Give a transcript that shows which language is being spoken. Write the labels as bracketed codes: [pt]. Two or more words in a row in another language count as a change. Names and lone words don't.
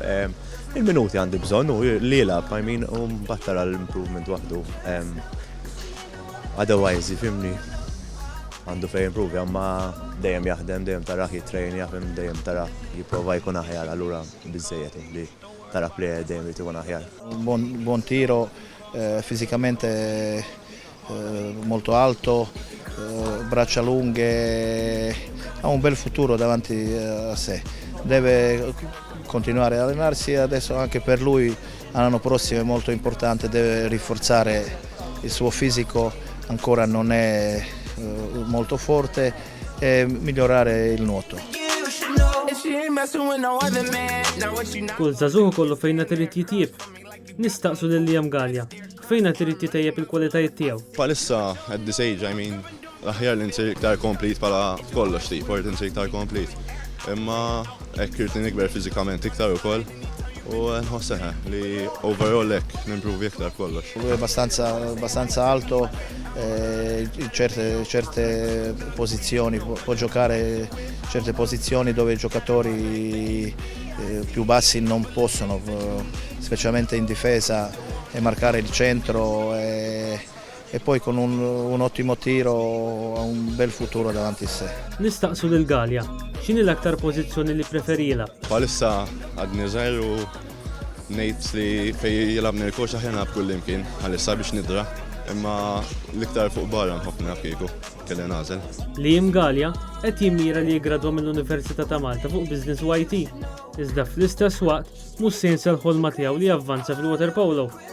[mt] Il-minuti għandi bżonn u li jilab, [en] I mean, [mt] u mbagħad tara l-improvement waħdu. Otherwise, fimni, għandu fej improvja, ma dejjem jaħdem, dejjem taraħ jitrejn, jaħdem, dejjem taraħ jipprova jkun aħjar, allura biżejjed li tara play dejjem jrid ikun aħjar. [it] Buon tiro, fisicamente molto alto, braccia lunghe, ha un bel futuro davanti a sé. Deve continuare a allenarsi, adesso anche per lui l'anno prossimo è molto importante, deve rinforzare il suo fisico, ancora non è molto forte, e migliorare il nuoto. [mt] Kull żagħżugħ kollu fejn qed irid jitjieb. Nistaqsu lil Liam Galea, fejn qed irid jitejjeb il-kwalitajiet tiegħu. [en] Palissa at this age, I mean, [mt] aħjar li nsir iktar complete bħala kollox tip, or nsir iktar complete. Imma hekk irid nikber fiżikament iktar ukoll u nħosseħ li overall hekk nimprovi iktar kollox. [it] Lui è abbastanza alto, certe posizioni, può giocare certe posizioni dove i giocatori più bassi non possono, specialmente in difesa, e marcare il centro e poi con un ottimo tiro ha un bel futuro davanti a sé. [mt] Nistaqsu lil Galea, x'inhi l-aktar pożizzjoni li preferila? Palissa għadni żgħir u ngħid li fejn jilabni l-koċ aħjar nilab kull imkien għalissa biex nidra, imma l-iktar fuq barra nħobbni kieku kelli nagħżel. Liam Galea qed jimmira li jiggradwa mill-Università ta' Malta fuq Business u IT, iżda fl-istess waqt mhux se jinsa l-ħolma tiegħu li javvanza fil- [en] water polo.